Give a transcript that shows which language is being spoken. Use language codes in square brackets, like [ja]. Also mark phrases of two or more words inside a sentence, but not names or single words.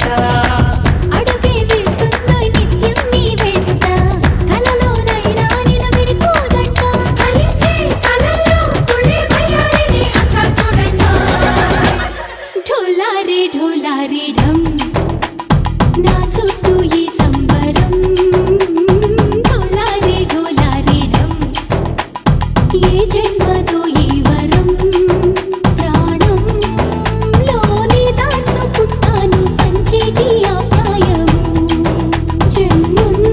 [te] అడుగే వేస్తుందో నిత్యం నీ వెంట కలలోనైనా నిన్ను విడిపోదంట ఫలించే కలల్లో తుళ్ళే వయ్యారిని అంతా చూడండి [hi] ढोला रे ढम [te] నా చుట్టూ ఈ సంబరం [hi] ढोला रे ढम [te] ఏ జన్మదో ఈ వరం ప్రాణం లోని దాచుకుంటాను పంచేటి ఆప్యాయము జన్మం